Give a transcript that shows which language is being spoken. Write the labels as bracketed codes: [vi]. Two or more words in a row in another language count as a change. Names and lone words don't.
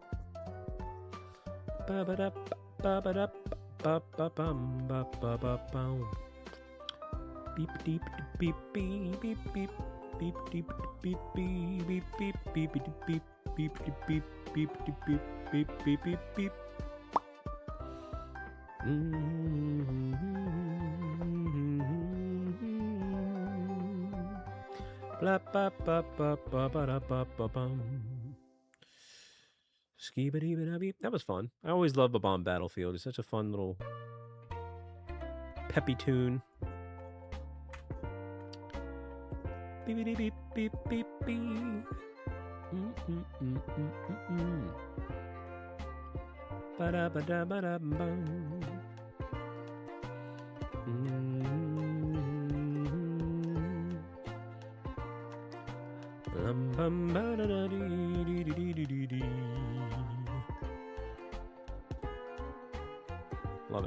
[en] Beep deep beep beep beep beep beep deep beep beep beep beep beep beep beep beep beep beep beep beep beep beep. Blah, ba, ba, ba, ba, ba, da, ba, ba, bum. Ski-ba-dee-ba-da-beep. That was fun. I always love the Bomb Battlefield. It's such a fun little peppy tune. Beep-a-dee-beep, beep, beep, beep. Ba-da-ba-da-ba-da-bum. Love it.